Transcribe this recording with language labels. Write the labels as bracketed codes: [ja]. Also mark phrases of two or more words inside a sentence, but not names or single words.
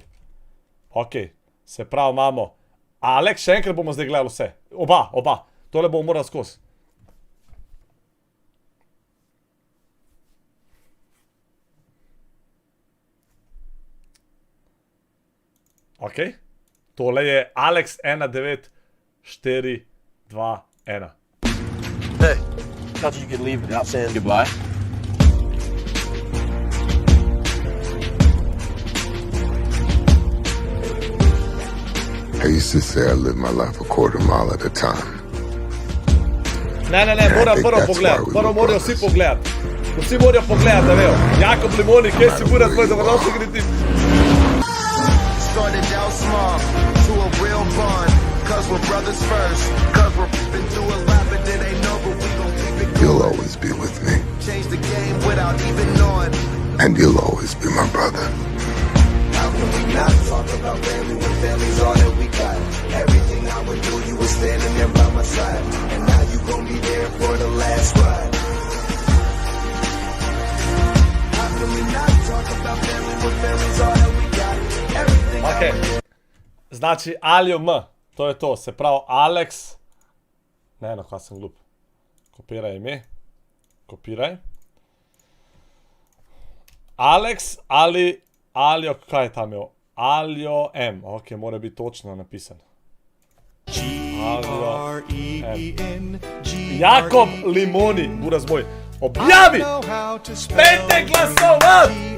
[sl] Ok, se pravi imamo. Alex, še enkrat bomo zdaj gledali vse. Oba. Tole bomo morali skozi. Ok, tole je Alex 194221. [en] Hey, thought you could leave without saying goodbye. I used to say I live my life a quarter mile at a time. [sl] Ne, moram prvo pogledati. Prvo morajo vsi pogledati. Vsi morajo pogledati, da vejo. Jakob Limoni, kje si buraz tvoj dobrodošli Green Team. [en] Started out small to a real bond. Cause we're brothers first. Cause we're been through a lot, but it ain't over. We gon' keep it going. You'll always be with me. Change the game without even knowing. And you'll always be my brother. How can we not talk about family when family's all that we got? Everything I would do, you were standing there by my side. And now you gon' be there for the last ride. How can we not talk about family when family's all that we got? Everything [sl] Ok, znači Aljo M, to je to, se pravi Alex, ne, no, kaj sem glup, kopiraj ime, kopiraj, Alex, Aljo, kaj je tam jo, Aljo M, ok, mora biti točno napisan, Aljo M, Jakob Limoni, buraz moj, objavi, pejte glasovat!